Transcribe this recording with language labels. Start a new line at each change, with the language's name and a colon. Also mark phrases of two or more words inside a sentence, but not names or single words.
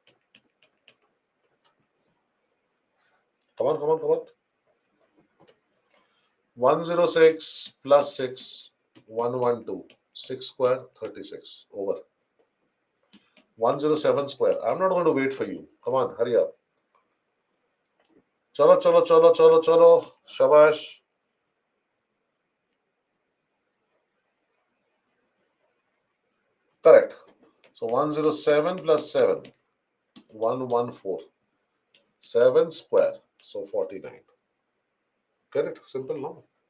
English: Come on, come on, come on. 106 plus 6, 112. 6 square, 36. Over. 107 square. I'm not going to wait for you. Come on, hurry up.
Hindi: Chalo, chalo, chalo, chalo, chalo. Shabash.
English: Correct. So 107 plus 7, 114. 7 square, so 49. Get it? Simple, no?